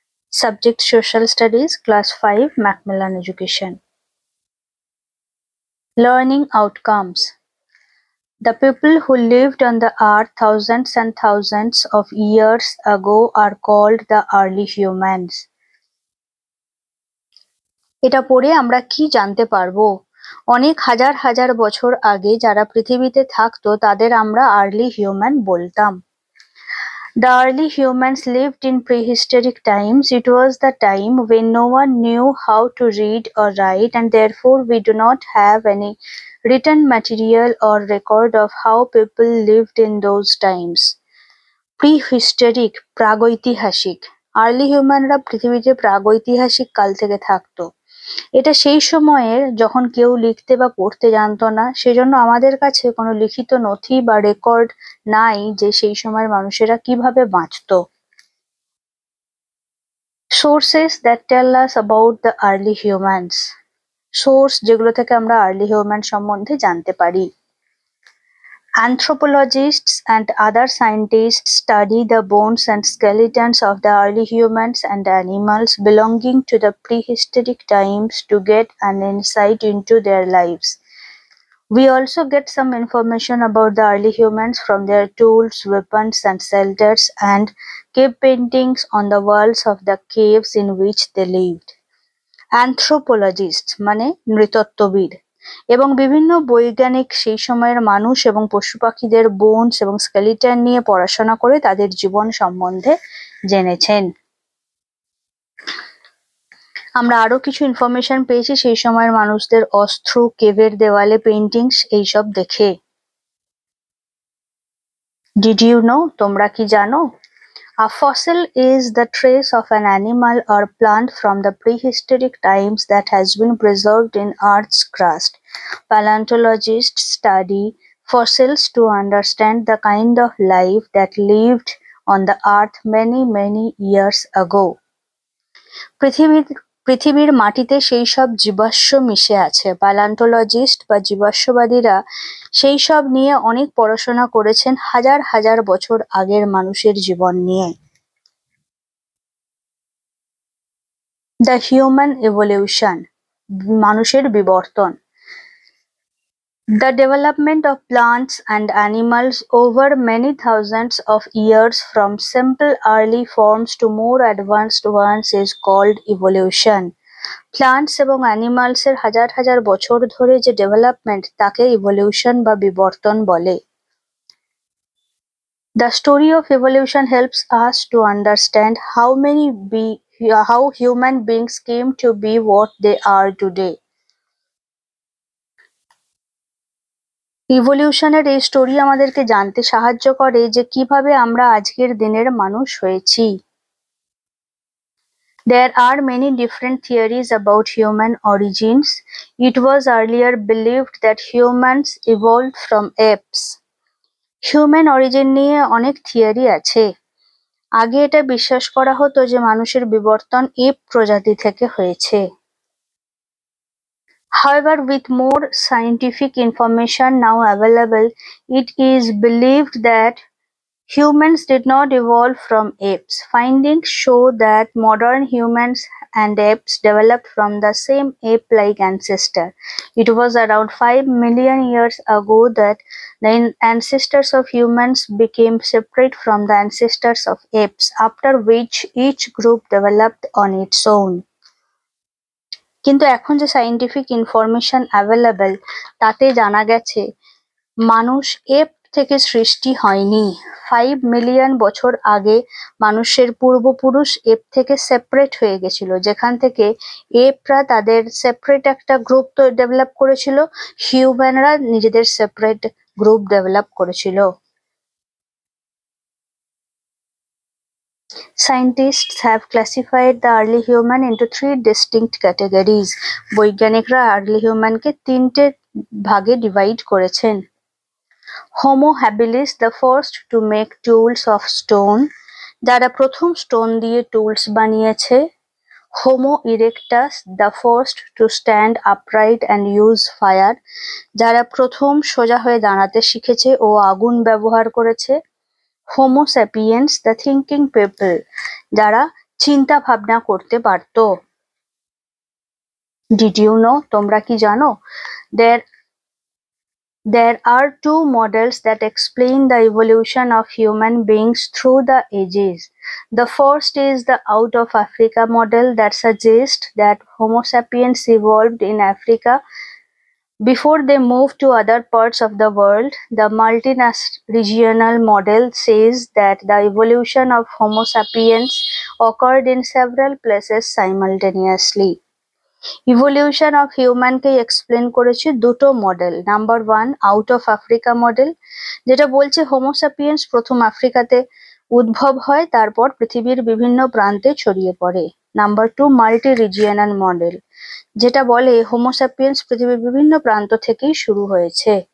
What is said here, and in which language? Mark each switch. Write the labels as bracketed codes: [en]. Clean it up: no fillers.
[en] Subject Social Studies, Class 5, Macmillan Education. Learning Outcomes. The people who lived on the earth thousands and thousands of years ago are called the early humans. [bn] এটা পড়ে আমরা কি জানতে পারবো? অনেক হাজার হাজার বছর আগে যারা পৃথিবীতে থাকতো তাদের আমরা আর্লি হিউম্যান বলতাম। [en] The early humans lived in prehistoric times. It was the time when no one knew how to read or write, and therefore we do not have any written material or record of how people lived in those times. [bn] Prehistoric, প্রাগৈতিহাসিক। Early হিউম্যানরা পৃথিবীতে প্রাগৈতিহাসিক কাল থেকে থাকতো। এটা সেই সময়ের যখন কেউ লিখতে বা পড়তে জানতো না, সেজন্য আমাদের কাছে কোনো লিখিত নথি বা রেকর্ড নাই যে সেই সময়ের মানুষেরা কিভাবে বাঁচতো। [en] Sources that tell us about the early humans. [bn] Source যেগুলো থেকে আমরা আর্লি হিউম্যান সম্বন্ধে জানতে পারি। [en] Anthropologists and other scientists study the bones and skeletons of the early humans and animals belonging to the prehistoric times to get an insight into their lives. We also get some information about the early humans from their tools, weapons, and shelters, and cave paintings on the walls of the caves in which they lived. [bn] Anthropologists মানে নৃতত্ত্ববিদ এবং বিভিন্ন বৈজ্ঞানিক সেই সময়ের মানুষ এবং পশু পাখিদের বোনস এবং স্কেলিটন নিয়ে পড়াশোনা করে তাদের জীবন সম্বন্ধে জেনেছেন। আমরা আরো কিছু ইনফরমেশন পেয়েছি সেই সময়ের মানুষদের অস্ত্র, কেভের দেওয়ালে পেইন্টিংস এইসব দেখে। [en] Did you know? [bn] তোমরা কি জানো? [en] A fossil is the trace of an animal or plant from the prehistoric times that has been preserved in Earth's crust. Paleontologists study fossils to understand the kind of life that lived on the Earth many years ago. [bn] পৃথিবীর মাটিতে সেই সব জীবাশ্ম মিশে আছে। Palaeontologist বা জীবাশ্মবাদীরা সেই সব নিয়ে অনেক পড়াশোনা করেছেন হাজার হাজার বছর আগের মানুষের জীবন নিয়ে। [en] the human evolution, [bn] মানুষের বিবর্তন। [en] The development of plants and animals over many thousands of years from simple early forms to more advanced ones is called evolution. [bn] Plants এবং animals এর হাজার হাজার বছর ধরে যে ডেভেলপমেন্ট তাকে ইভলিউশন বা বিবর্তন বলে। [en] The story of evolution helps us to understand how human beings came to be what they are today. [bn] ইভলিউশনের এই স্টোরি আমাদেরকে জানতে সাহায্য করে যে কিভাবে আমরা আজকের দিনের মানুষ হয়েছি। [en] There are many different theories about human origins. It was earlier believed that humans evolved from apes. [bn] Human origin নিয়ে অনেক থিওরি আছে। আগে এটা বিশ্বাস করা হতো যে মানুষের বিবর্তন এপ প্রজাতি থেকে হয়েছে। [en] However, with more scientific information now available, it is believed that humans did not evolve from apes. Findings show that modern humans and apes developed from the same ape-like ancestor. It was around 5 million years ago that the ancestors of humans became separate from the ancestors of apes, after which each group developed on its own. [bn] কিন্তু এখন যে scientific information available তাতে জানা গেছে মানুষ app থেকে সৃষ্টি হয়নি। 5 মিলিয়ন বছর আগে মানুষের পূর্বপুরুষ এপ থেকে সেপারেট হয়ে গেছিল, যেখান থেকে এপরা তাদের সেপারেট একটা গ্রুপ তো ডেভেলপ করেছিল, হিউম্যানরা নিজেদের সেপারেট গ্রুপ ডেভেলপ করেছিল। [en] Scientists have classified the early human into 3 distinct categories. [bn] বৈজ্ঞানিকরা আর্লি হিউম্যানকে 3টে ভাগে ডিভাইড করেছেন। [en] Homo habilis, the first to make tools of stone, [bn] যারা প্রথম স্টোন দিয়ে টুলস বানিয়েছে। Homo erectus, [en] the first to stand upright and use fire, [bn] যারা প্রথম সোজা হয়ে দাঁড়াতে শিখেছে ও আগুন ব্যবহার করেছে। Homo sapiens, [en] the thinking people, [bn] যারা চিন্তা ভাবনা করতে পারত। [en] did you know, [bn] তোমরা কি জানো? [en] There are two models that explain the evolution of human beings through the ages. The first is the out of Africa model that suggests that Homo sapiens evolved in Africa before they moved to other parts of the world. The multi-regional model says that the evolution of Homo sapiens occurred in several places simultaneously. [bn] Evolution of হিউম্যানকে explain করেছে দুটো model. Number 1 out of Africa model, যেটা বলছে Homo sapiens প্রথম আফ্রিকাতে উদ্ভব হয়, তারপর পৃথিবীর বিভিন্ন প্রান্তে ছড়িয়ে পড়ে। নাম্বার 2 মাল্টি রিজিয়নাল মডেল, যেটা বলে হোমোসাপিয়েন্স পৃথিবীর বিভিন্ন প্রান্ত থেকেই শুরু হয়েছে।